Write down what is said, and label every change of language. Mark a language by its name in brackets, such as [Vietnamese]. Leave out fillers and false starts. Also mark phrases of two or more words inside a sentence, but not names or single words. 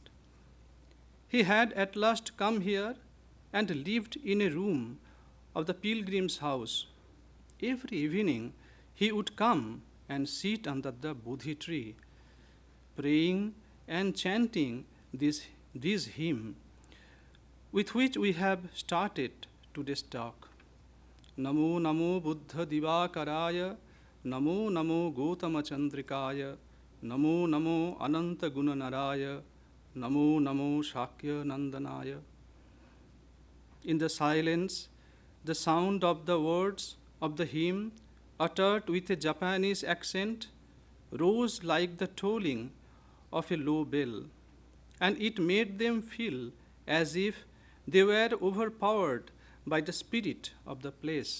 [English] He had at last come here and lived in a room of the pilgrim's house. Every evening he would come and sit under the Bodhi tree, praying and chanting this hymn, with which we have started today's talk. [Pali] Namo Namo Buddha Divakaraya, Namo Namo Gautama Chandrikaya, Namo Namo Ananta Gunanaraya, Namo Namo Shakya Nandanaya. [English] In the silence, The sound of the words of the hymn, uttered with a Japanese accent, rose like the tolling of a low bell, and it made them feel as if they were overpowered by the spirit of the place.